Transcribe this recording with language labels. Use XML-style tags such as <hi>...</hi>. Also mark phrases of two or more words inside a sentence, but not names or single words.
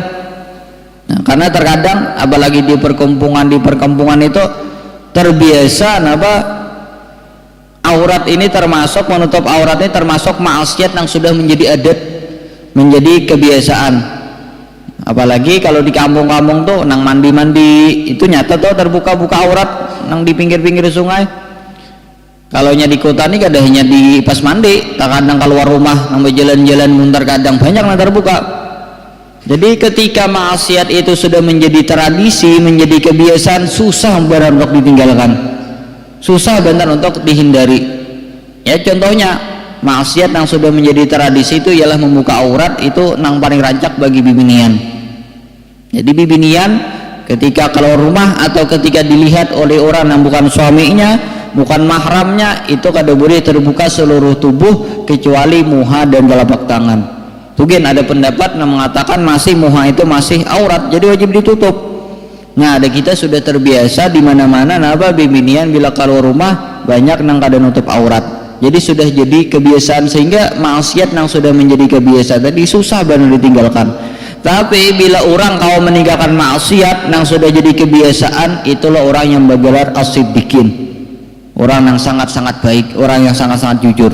<id>Nah karena terkadang apalagi di perkampungan itu terbiasa apa aurat ini termasuk menutup aurat ini termasuk maksiat yang sudah menjadi adat, menjadi kebiasaan.</id> <bjn>Apalagi kalau di kampung-kampung tuh nang mandi-mandi itu nyata tuh terbuka-buka aurat nang di pinggir-pinggir sungai. Kalau nya di kota nih kada hanya di pas mandi, kadang keluar rumah nang jalan-jalan muntar kadang banyak nang terbuka.</bjn> <id>Jadi ketika maksiat itu sudah menjadi tradisi, menjadi kebiasaan, susah benar untuk ditinggalkan, susah benar untuk dihindari. Ya contohnya maksiat yang sudah menjadi tradisi itu ialah membuka aurat, itu</id> <bjn>nang paling rancak bagi bibinian. Jadi bibinian ketika keluar rumah atau ketika dilihat oleh orang yang bukan suaminya, bukan mahramnya, itu kada boleh terbuka seluruh tubuh kecuali muha dan telapak tangan.</bjn> <id>Mungkin ada pendapat yang mengatakan masih muha itu masih aurat, jadi wajib ditutup.</id> <bjn>Nah ada kita sudah terbiasa di mana-mana napa bibinian bila keluar rumah banyak nang kada nutup aurat. Jadi sudah jadi kebiasaan, sehingga maksiat nang sudah menjadi kebiasaan tadi susah benar ditinggalkan.</bjn> <id>Tapi bila orang kau meninggalkan maksiat nang sudah jadi kebiasaan, itulah orang yang bergelar as-siddiqin, orang yang sangat-sangat baik, orang yang sangat-sangat jujur.</id>